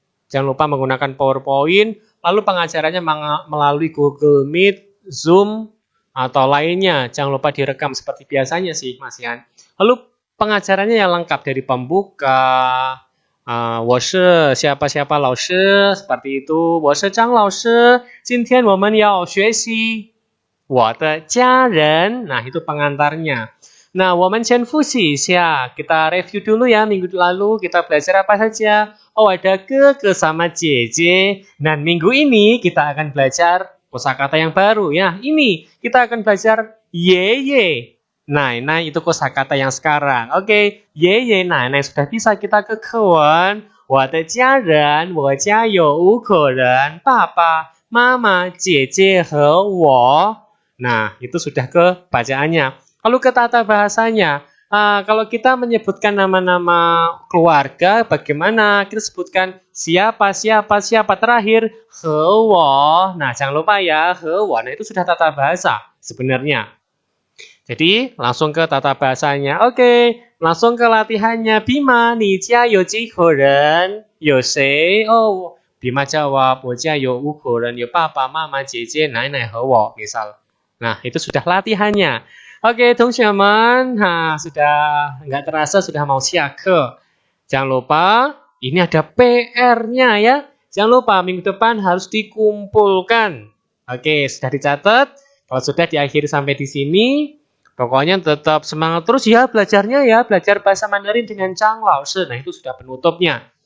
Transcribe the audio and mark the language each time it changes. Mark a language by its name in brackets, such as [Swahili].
[Indonesian] Jangan lupa menggunakan PowerPoint. Lalu pengajarannya melalui Google Meet, Zoom, atau lainnya. Jangan lupa direkam seperti biasanya sih, Mas Yan. Lalu pengajarannya yang lengkap dari pembuka, [Chinese] 我是 [Indonesian] siapa-siapa [Chinese] 老师 [Indonesian] seperti itu. [Chinese] 我是张老师 今天我们要学习我的家人. [Indonesian] Nah, itu pengantarnya. Nah, [Chinese] 我们先复习一下. [Indonesian] Kita review dulu ya, minggu lalu kita belajar apa saja. Oh, ada Ge sama Jeje. Dan minggu ini kita akan belajar kosakata yang baru ya. Ini kita akan belajar Ye. Nah, itu kosakata yang sekarang. Oke, Ye, nah, sudah bisa kita ke Kewen. [Chinese] 我的家人，我家有5口人，爸爸、妈妈、姐姐和我. [Indonesian] Nah, itu sudah ke bacaannya. Lalu ke tata bahasanya. Kalau kita menyebutkan nama-nama keluarga, bagaimana? Kita sebutkan siapa terakhir. [Chinese] 和我. [Indonesian] Nah, jangan lupa ya, [Chinese] 和我. [Indonesian] Nah, itu sudah tata bahasa sebenarnya. Jadi, langsung ke tata bahasanya. Oke, langsung ke latihannya. [Chinese] Bima, 你家有几口人？有谁？哦， [Indonesian] Bima jawab, [Chinese] 我家有5口人，有爸爸妈妈姐姐奶奶和我 [Indonesian] misal. Nah, itu sudah latihannya. Oke, teman-teman. Nah, sudah nggak terasa sudah mau siake. Jangan lupa, ini ada PR-nya ya. Jangan lupa, minggu depan harus dikumpulkan. Oke, sudah dicatat. Kalau sudah diakhiri sampai di sini, pokoknya tetap semangat terus ya belajarnya ya. Belajar bahasa Mandarin dengan Zhang Lao Shi. Nah, itu sudah penutupnya.